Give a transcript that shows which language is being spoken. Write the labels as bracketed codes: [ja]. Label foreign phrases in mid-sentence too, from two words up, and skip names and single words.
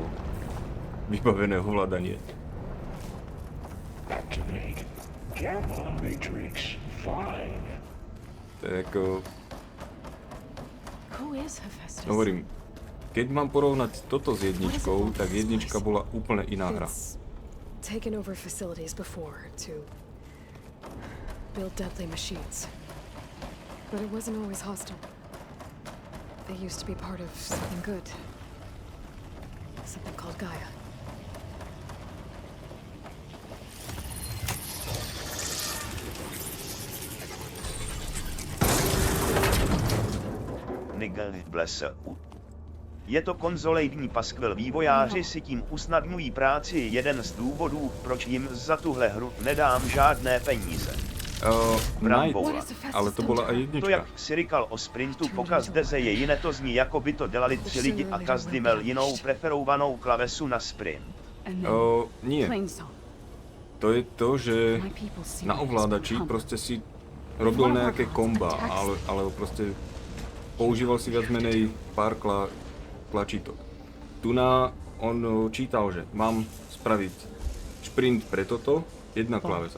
[sk] Vybavené ovládanie. To je ako... Hovorím, keď mám porovnať toto s jedničkou, tak jednička bola úplne iná hra. [en] Taken over facilities before to build deadly machines. But it wasn't always hostile. They used to be part of something good. Something called Gaia. [cs] Je to konzolejní paskvil, vývojáři si tím usnadňují práci, jeden z důvodů, proč jim za tuhle hru nedám žádné peníze. Bramboula. [sk] Ale to bola aj jednička. [cs] To jak si říkal o sprintu, pokaz deze je jiné, to zní, jako by to dělali 3 lidi a každý měl jinou preferovanou klavesu na sprint. [sk] Nie. To je to, že na ovládači proste si robil nejaké komba, alebo proste používal si viac menej pár tlačítok. Tu on čítal, že mám spraviť šprint pre toto, jedna klávesa.